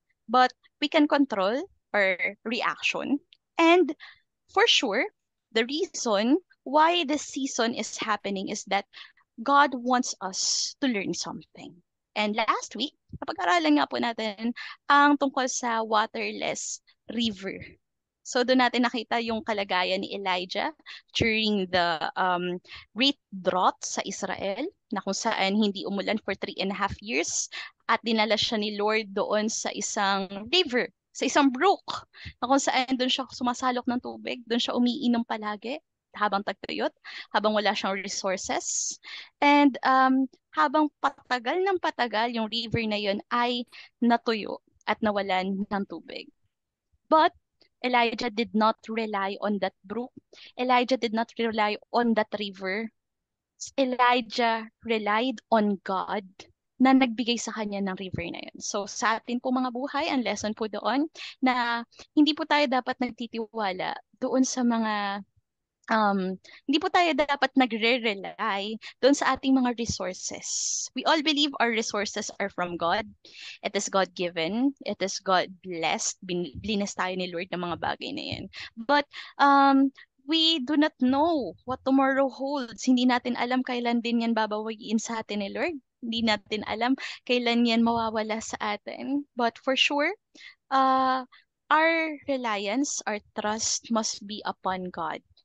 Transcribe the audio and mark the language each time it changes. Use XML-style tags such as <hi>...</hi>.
<en>But we can control our reaction. And for sure, the reason why this season is happening is that God wants us to learn something. And last week,</en> <tl>napag-aralan nga po natin ang tungkol sa waterless river. So doon natin nakita yung kalagayan ni Elijah</tl> <en>during the great drought</en> <tl>sa Israel na kung saan hindi umulan</tl> <en>for 3.5 years</en> <tl>at dinala siya ni Lord doon sa isang river, sa isang brook na kung saan doon siya sumasalok ng tubig, doon siya umiinom palagi habang tagtuyot, habang wala siyang resources. And habang patagal ng patagal yung river na yun ay natuyo at nawalan ng tubig.</tl> <en>But Elijah did not rely on that brook. Elijah did not rely on that river. Elijah relied on God</en> <tl>na nagbigay sa kanya ng river na yun. So sa atin po mga buhay, ang lesson po doon na hindi po tayo dapat nagtitiwala doon sa mga hindi po tayo dapat nagre-rely doon sa ating mga resources.</tl> <en>We all believe our resources are from God. It is God-given. It is God-blessed.</en> <tl>Blinas tayo ni Lord ng mga bagay na yan.</tl> <en>But we do not know what tomorrow holds.</en> <tl>Hindi natin alam kailan din yan babawiin sa atin ni Lord. Hindi natin alam kailan yan mawawala sa atin.</tl> <en>But for sure, uh, our reliance, our trust must be upon God.</en>